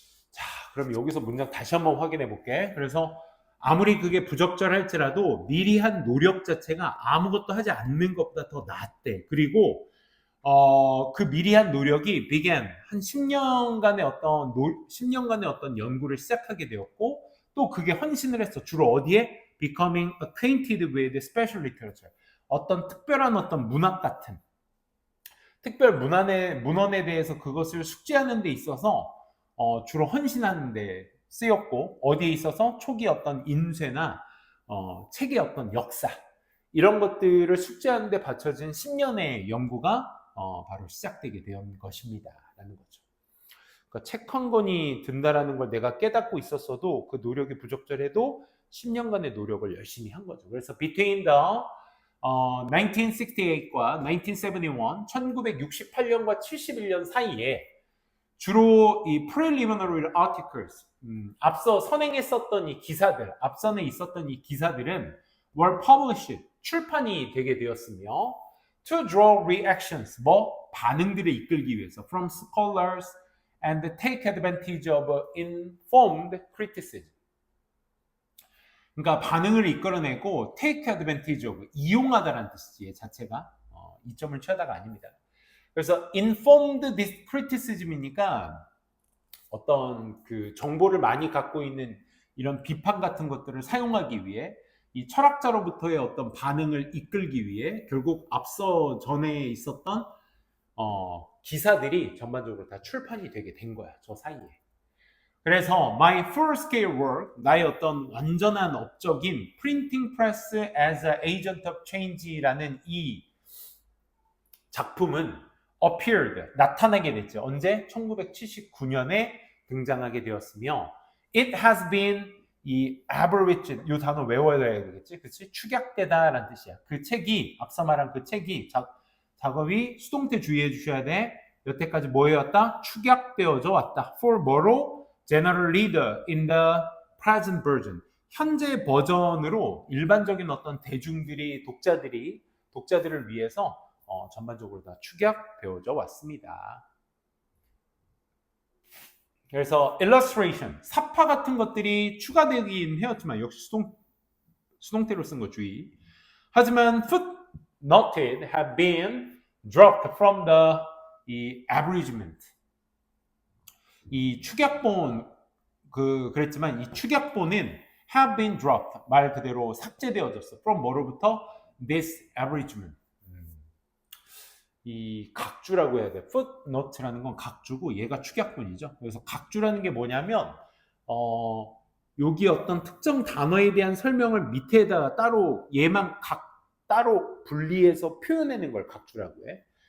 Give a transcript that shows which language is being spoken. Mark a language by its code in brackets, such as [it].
[ko] 자, 그럼 여기서 문장 다시 한번 확인해 볼게. 그래서 아무리 그게 부적절할지라도 미리 한 노력 자체가 아무것도 하지 않는 것보다 더 낫대. 그리고 그 미리 한 노력이 began, 한 10년간의 어떤 연구를 시작하게 되었고, 또 그게 헌신을 했어. 주로 어디에? [en] becoming acquainted with special literature. [ko] 어떤 특별한 어떤 문학 같은, 특별 문헌에 대해서 그것을 숙지하는 데 있어서 주로 헌신하는 데 쓰였고, 어디에 있어서? 초기 어떤 인쇄나 책의 어떤 역사, 이런 것들을 숙지하는 데 바쳐진 10년의 연구가 바로 시작되게 된 것입니다. 라는 거죠. 그러니까 책 한 권이 든다라는 걸 내가 깨닫고 있었어도 그 노력이 부적절해도 10년간의 노력을 열심히 한 거죠. 그래서 [en] between the [ko] 1968과 1971, 1968년과 71년 사이에 주로 이 [en] preliminary articles, [ko] 앞서 선행했었던 이 기사들, 앞선에 있었던 이 기사들은 [en] were published. [ko] 출판이 되게 되었으며 [en] to draw reactions. [ko] 뭐? 반응들을 이끌기 위해서 [en] from scholars and take advantage of informed criticism. [ko] 그러니까 반응을 이끌어내고 [en] take advantage of, [ko] 이용하다라는 뜻이지 자체가. 이점을 취하다가 아닙니다. 그래서 [en] informed criticism [ko] 이니까 어떤 그 정보를 많이 갖고 있는 이런 비판 같은 것들을 사용하기 위해 이 철학자로부터의 어떤 반응을 이끌기 위해 결국 앞서 전에 있었던 기사들이 전반적으로 다 출판이 되게 된 거야. 저 사이에. 그래서 [en] my full-scale work, [ko] 나의 어떤 완전한 업적인 Printing Press as an Agent of Change라는 이 작품은 [en] appeared, [ko] 나타나게 됐죠. 언제? 1979년에 등장하게 되었으며 [en] it has been [ko] 이 averaged, 이 단어 외워야 되겠지? 그치? 축약되다라는 뜻이야. 그 책이, 앞서 말한 그 책이 작업이 수동태 주의해 주셔야 돼. 여태까지 뭐였다? 축약되어져 왔다. [en] For [ko] 뭐로? [en] General reader in the present version. [ko] 현재 버전으로 일반적인 어떤 대중들이, 독자들을 위해서 전반적으로 다 축약되어져 왔습니다. 그래서 illustration, 사파 같은 것들이 추가되긴 해왔지만 역시 수동태로 쓴 거 주의. [en] 하지만 footnoted have been dropped from the abridgment. [ko] 이 축약본 그랬지만 이 축약본은 [en] have been dropped, [ko] 말 그대로 삭제되어졌어. [en] from [ko] 뭐로부터? [en] this abridgment. [ko] 이 각주라고 해야 돼. footnote라는 건 각주고 얘가 축약본이죠. 그래서 각주라는 게 뭐냐면 여기 어떤 특정 단어에 대한 설명을 밑에다가 따로 얘만 따로 분리해서 표현하는 걸 각주라고 해.